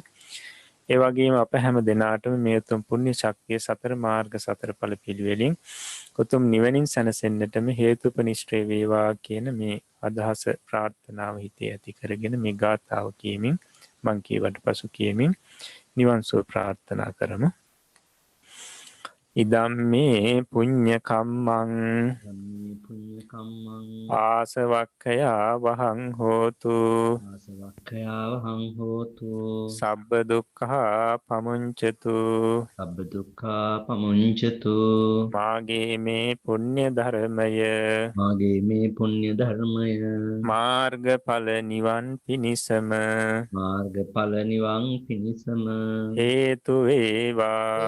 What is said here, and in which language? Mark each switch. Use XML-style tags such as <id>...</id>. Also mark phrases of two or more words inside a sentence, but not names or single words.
<si>ඒ වගේම අප හැම දෙනාටම මේ උතුම් පුණ්‍ය ශක්තිය සතර මාර්ග සතර ඵල පිළිවෙලින් උතුම් නිවනින් සැනසෙන්නටම හේතුපනිෂ්ඨේ වේවා කියන මේ අදහස ප්‍රාර්ථනාව හිතේ ඇති කරගෙන මේ ගාථාව කියමින් මං කියවට පසු කියමින් නිවන් සුව ප්‍රාර්ථනා කරමු.</si> <pi>ඉදම්මේ පුඤ්ඤ කම්මං ආසවක්ඛයා වහං හෝතු ආසවක්ඛයාවහං හෝතු සබ්බ දුක්ඛා පමුංචතු සබ්බ දුක්ඛා පමුංචතු</pi> <si>මාගේ මේ පුණ්‍ය ධර්මය මාගේ මේ පුණ්‍ය ධර්මය මාර්ගඵල නිවන් පිණිසම මාර්ගඵල නිවන් පිණිසම හේතු වේවා</si>